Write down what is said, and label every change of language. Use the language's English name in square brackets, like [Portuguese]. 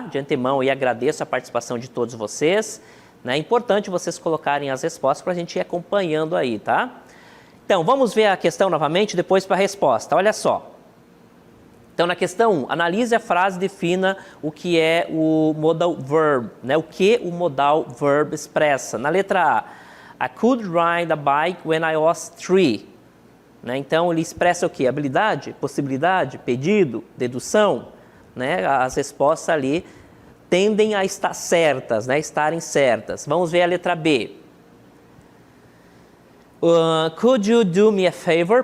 [Portuguese] De antemão, eu agradeço a participação de todos vocês. É importante vocês colocarem as respostas para a gente ir acompanhando aí, tá? Então, vamos ver a questão novamente, depois para a resposta. Olha só. Então, na questão 1, analise a frase e defina o que é o modal verb, né? O que o modal verb expressa. Na letra A, [English] I could ride a bike when I was 3. [Portuguese] Né? Então, ele expressa o quê? Habilidade, possibilidade, pedido, dedução. Né? As respostas ali tendem a estar certas, né? Estarem certas. Vamos ver a letra B. [English] Could you do me a favor?